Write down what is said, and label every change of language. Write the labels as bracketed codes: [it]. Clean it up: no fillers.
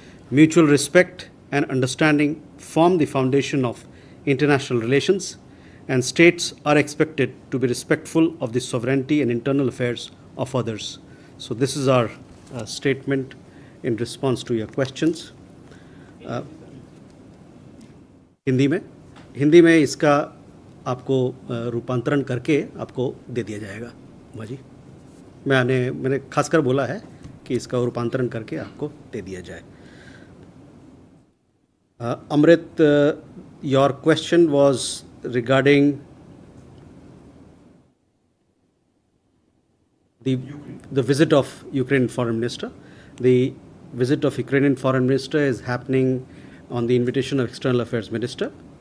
[en] Mutual respect and understanding form the foundation of international relations, and states are expected to be respectful of the sovereignty and internal affairs of others. So this is our statement in response to your questions. [hi] Hindi में इसका आपको रूपांतरण करके आपको दे दिया जाएगा जी। मैंने खासकर बोला है कि इसका रूपांतरण करके आपको दे दिया जाए। [en] Amrit, your question was regarding the visit of Ukrainian Foreign Minister. The visit of Ukrainian Foreign Minister is happening on the invitation of External Affairs Minister.